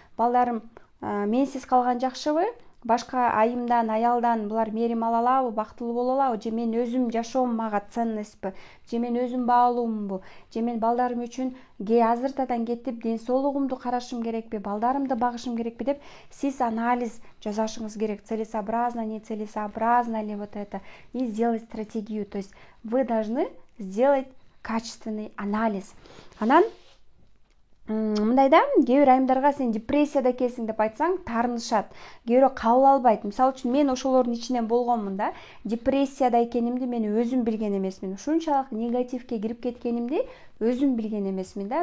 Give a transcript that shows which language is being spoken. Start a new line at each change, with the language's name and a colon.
Kyrgyz: Балдарым менсиз калган жакшыбы? Башка айымдан, аялдан булар мээрим ала алабы, бактылуу боло алабы? Же мен өзүм жашоом мага ценностьпу? Же мен өзүм баалуумбу? Же мен балдарым үчүн азыртадан кетип ден соолугумду карашым керекпи? Балдарымды багышым керекпи деп сиз анализ жасашыңыз керек.
Russian: Целесообразно, нецелесообразно ли вот это? И сделать стратегию. То есть вы должны сделать качественный анализ.
Kyrgyz: Анан мындайда кээ бир айымдарга сен депрессияда экенсиң деп айтсаң таарынышат. Кээ бирөө кабыл албайт. Мисалы үчүн мен ошолордун ичинен болгонмун да. Депрессияда экенимди мен өзүм билген эмесмин. Ушунчалык негативге кирип кеткенимди өзүм билген эмесмин да.